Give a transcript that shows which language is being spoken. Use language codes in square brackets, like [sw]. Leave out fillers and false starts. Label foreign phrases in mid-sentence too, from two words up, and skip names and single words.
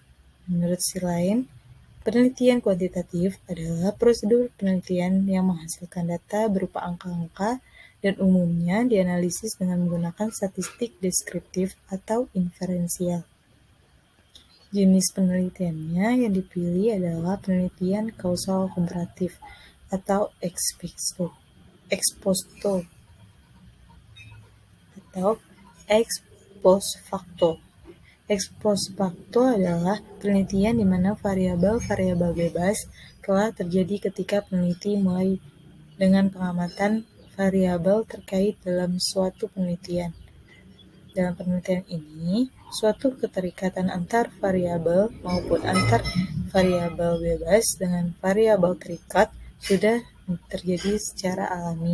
[id] Menurut si lain, Penelitian kuantitatif adalah prosedur penelitian yang menghasilkan data berupa angka-angka dan umumnya dianalisis dengan menggunakan statistik deskriptif atau inferensial. Jenis penelitiannya yang dipilih adalah penelitian kausal komparatif atau [la] ex post [id] atau [la] ex post facto. Ex post facto [id] adalah penelitian di mana variabel-variabel bebas telah terjadi ketika peneliti mulai dengan pengamatan variabel terkait dalam suatu penelitian. Dalam penelitian ini, suatu keterikatan antar variabel maupun antar variabel bebas dengan variabel terikat sudah terjadi secara alami.